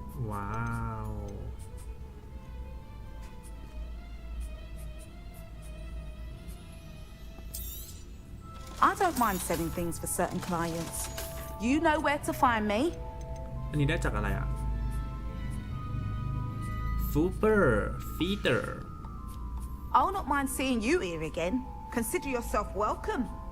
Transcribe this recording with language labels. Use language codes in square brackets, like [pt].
[en] Wow. I don't mind selling things for certain clients. You know where to find me. [th] อันนี้ได้จากอะไรอ่ะ Super Feeder [en] I'll not mind seeing you here again. Consider yourself welcome.